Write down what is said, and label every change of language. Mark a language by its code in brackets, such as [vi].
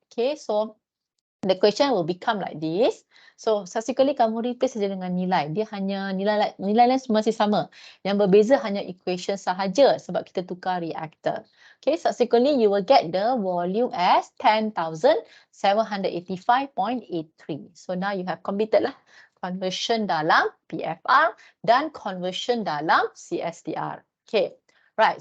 [en] Okay, so the equation will become like this. [ms] So subsequently kamu replace saja dengan nilai. Dia hanya nilai lain masih sama. Yang berbeza hanya equation sahaja sebab kita tukar reactor. [en] Okay, subsequently you will get the volume as 10,785.83. So now you have completed lah conversion [ms] dalam [en] PFR [ms] dan [en] conversion dalam CSTR. Okay, right.